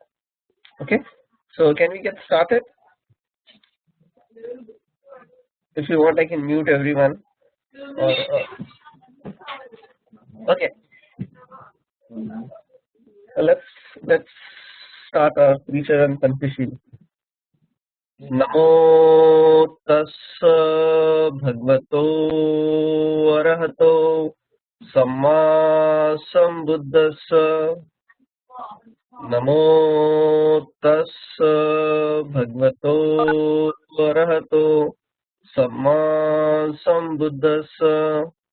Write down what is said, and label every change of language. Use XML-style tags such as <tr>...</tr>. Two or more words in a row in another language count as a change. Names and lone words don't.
<en>Okay, so can we get started? If you want, I can mute everyone. Okay. Let's start our preacher and confession.</en> <pi>Namo tassa bhagavato arahato samma sambuddhassa. Namo tassa bhagavato arahato samma sambuddhassa.</pi>